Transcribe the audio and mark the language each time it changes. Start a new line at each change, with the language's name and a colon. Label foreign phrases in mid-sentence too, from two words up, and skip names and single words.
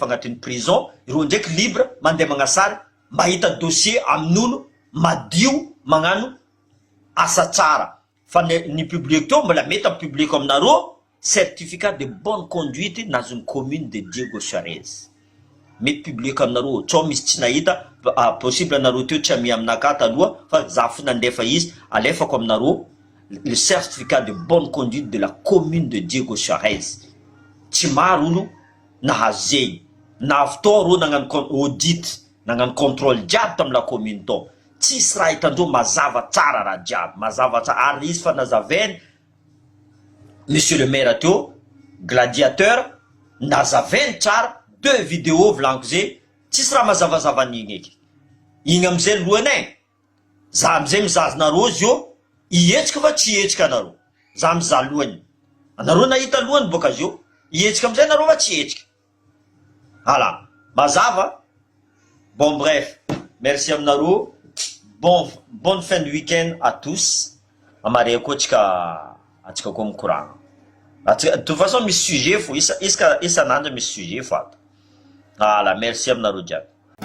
Malagasy: agnatin'ny prison ireo ndraiky libre mandeha magnasary mahita dossier amin'olo madio magnano asa tsara fa ny public teo mbola mety public aminareo
French: certificat de bonne conduite dans une commune de Diego Suarez
Malagasy: mety public aminareo tsao misy tsy nahita possible anareo teo tsy amia aminaka taloha fa za fo nandefa izy alefako aminareo
French: le certificat de bonne conduite de la commune de Diego Suarez
Malagasy: tsy maro olo nahazo zegny nahavitao reo nagnano audit nagnano contrôle jiaby tamin'ny
French: la commune
Malagasy: tao tsisy raha hitandreo mazava tsara raha jiaby mazava tsara ary izy fa nazavainy
French: monsieur le maire
Malagasy: teo gladiateur nazavainy tsara 2 vidéo volagniko zay tsisy raha mazavazava an'igny eky igny amizay lohanay za amizay mizazonareo izy io ihetsika fa tsy ihetsika anareo za mizaha lohany anareo nahita lohany boka azy io ihetsika amizay anareo fa tsy ihetsika voilà mazava
French: bon bref
Malagasy: merci aminareo
French: bonne fin de week-end à tous
Malagasy: amare koa atsika koa mikoragna
French: de toute façon
Malagasy: misy sujet fo isan'andro misy sujet fo ato
French: voilà merci
Malagasy: aminareo jiaby